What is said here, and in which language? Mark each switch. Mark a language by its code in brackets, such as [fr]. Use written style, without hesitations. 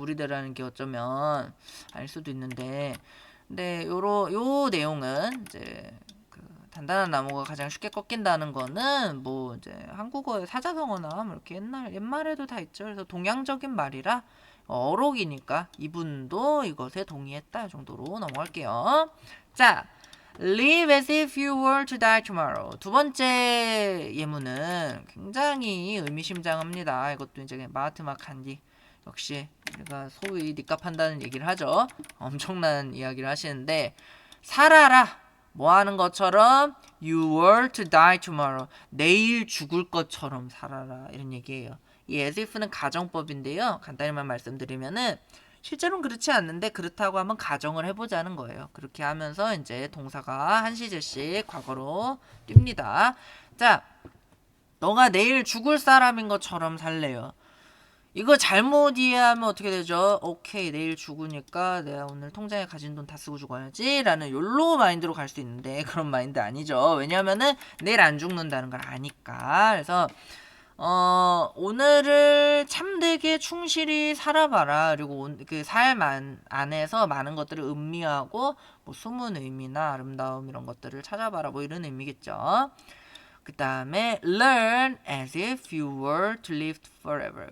[ko] 무리대라는 게 어쩌면 아닐 수도 있는데, 근데 요 내용은 이제 단단한 나무가 가장 쉽게 꺾인다는 거는 이제 한국어의 사자성어나 이렇게 옛말에도 다 있죠. 그래서 동양적인 말이라 어록이니까 이분도 이것에 동의했다 이 정도로 넘어갈게요. [en] 자, live as if you were to die tomorrow. [ko] 두 번째 예문은 굉장히 의미심장합니다. 이것도 이제 마하트마 간디 역시 우리가 소위 니값한다는 얘기를 하죠. 엄청난 이야기를 하시는데 살아라. 뭐 하는 것처럼 [en] you were to die tomorrow. [ko] 내일 죽을 것처럼 살아라. 이런 얘기예요. 이 as if는 가정법인데요. 간단히만 말씀드리면은 실제로는 그렇지 않는데 그렇다고 한번 가정을 해보자는 거예요. 그렇게 하면서 이제 동사가 한 시제씩 과거로 뜁니다. 자, 너가 내일 죽을 사람인 것처럼 살래요. 이거 잘못 이해하면 어떻게 되죠? 오케이, 내일 죽으니까 내가 오늘 통장에 가진 돈 다 쓰고 죽어야지 라는 욜로 마인드로 갈 수 있는데 그런 마인드 아니죠. 왜냐하면은 내일 안 죽는다는 걸 아니까. 그래서 오늘을 참되게 충실히 살아봐라. 그리고 그 삶 안에서 많은 것들을 음미하고 숨은 의미나 아름다움 이런 것들을 찾아봐라. 이런 의미겠죠. 그 다음에 [en] learn as if you were to live forever.